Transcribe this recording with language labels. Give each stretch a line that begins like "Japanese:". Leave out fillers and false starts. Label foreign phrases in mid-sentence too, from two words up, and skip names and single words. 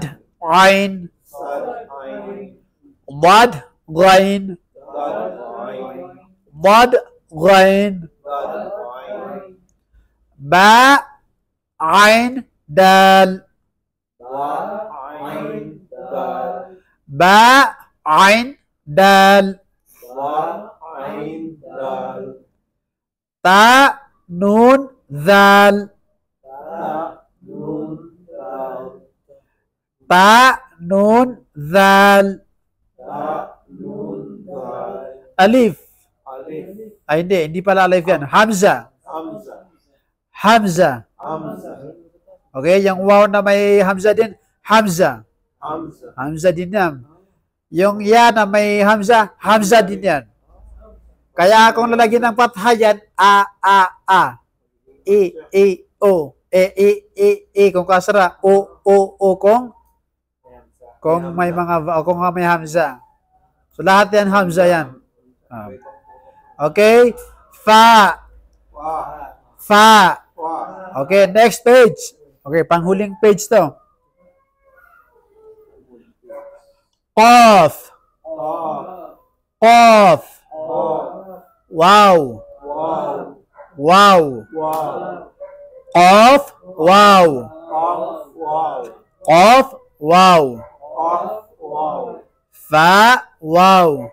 Arabic: عين ضاد غين. ضاد غين باء. عين دال باء. Ain. دال تاء. نون دال تاء. نون دال. Alif.
Filipino: Ay, hindi pala alif yan. Hamza.
Arabic: Hamza.
Filipino: Okay, yung wow na may Hamza din, Hamza. Hamza din yan. Yung ya na may Hamza, Hamza din yan. Kaya kung lalagyan ng patha yan, a. E, o. E, kung kasara, o, kung may mga, kung may Hamza. So, lahat yan, Hamza yan. Okay?
English: Fa. Okay, next page.
Filipino: Okay, panghuling page to. Qaf.
Arabic: قاف واو. قاف واو. قاف واو فاء واو.